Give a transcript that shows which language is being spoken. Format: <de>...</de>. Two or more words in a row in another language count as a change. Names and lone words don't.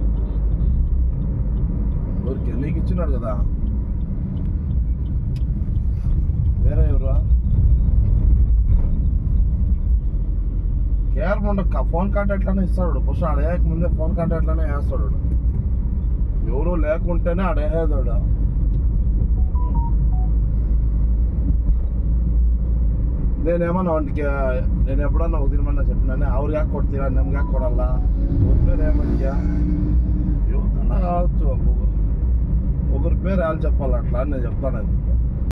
<te>ఊరికే నీకు ఇచ్చినాడు కదా వేరే ఎవరు కేర్ ఉండక ఫోన్ కాంటాక్ట్లోనే ఇస్తాడు ఫస్ట్ అడగక ముందే ఫోన్ కాంటాక్ట్లోనే వేస్తాడు ఎవరు లేకుంటేనే అడగేదాడు నేనేమన్నా వాటికి నేను ఎప్పుడన్నా ఉదయమన్నా చెప్పినానే</te> <kn>ಅವ್ರಿಗೆ ಯಾಕೆ ಕೊಡ್ತೀರಾ ನಮ್ಗೆ ಯಾಕೆ ಕೊಡಲ್ಲ ಅವ್ರ</kn> <te>పేరు ఏమంటే ఎవరన్నా కావచ్చు ఒకరి పేరు వాళ్ళు చెప్పాలి అట్లా అని నేను చెప్తాను</te>